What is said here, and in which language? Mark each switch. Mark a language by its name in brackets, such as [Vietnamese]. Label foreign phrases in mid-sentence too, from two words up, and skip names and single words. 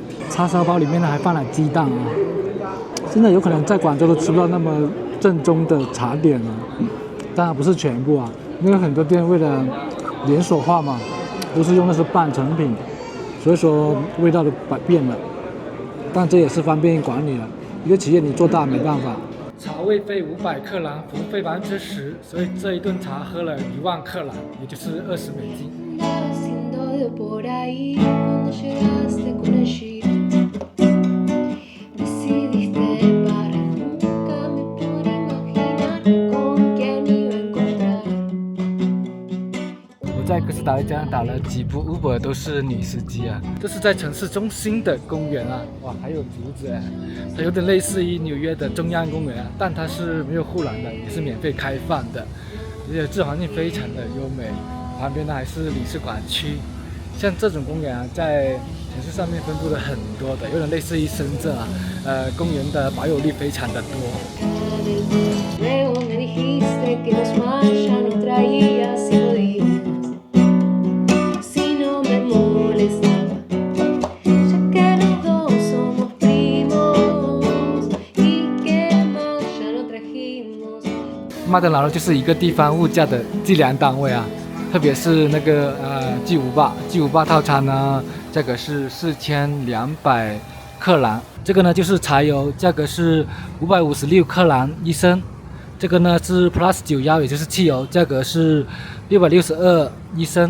[Chinese] 叉烧包里面呢还放了鸡蛋啊，现在有可能在广州都吃不到那么正宗的茶点了，当然不是全部啊，因为很多店为了连锁化嘛，都是用的是半成品，所以说味道都变了，但这也是方便管理了，一个企业你做大没办法。茶位费500克朗，服务费10%，所以这一顿茶喝了10000克朗，也就是$20。 [Spanish] Haciendo de por ahí cuando llegaste con el jeep. Decidiste parar, nunca me pude imaginar con quién iba a encontrar. [Chinese] 我在哥斯达黎加打了几部 Uber， 都是女司机啊。这是在城市中心的公园啊，哇，还有竹子哎，它有点类似于纽约的中央公园啊，但它是没有护栏的，也是免费开放的，而且自然环境非常的优美。旁边呢还是领事馆区，像这种公园啊，在城市上面分布了很多的，有点类似于深圳啊，公园的保有率非常的多。 [Spanish] Luego me dijiste que los más ya no traías y podías, si no me molestaba, ya que los dos somos primos y que más ya no trajimos. [Chinese] 麦当劳就是一个地方物价的计量单位啊，特别是那个巨无霸套餐呢，价格是4200克朗。这个呢就是柴油，价格是556克朗1升。这个呢是 Plus 91，也就是汽油，价格是6621升。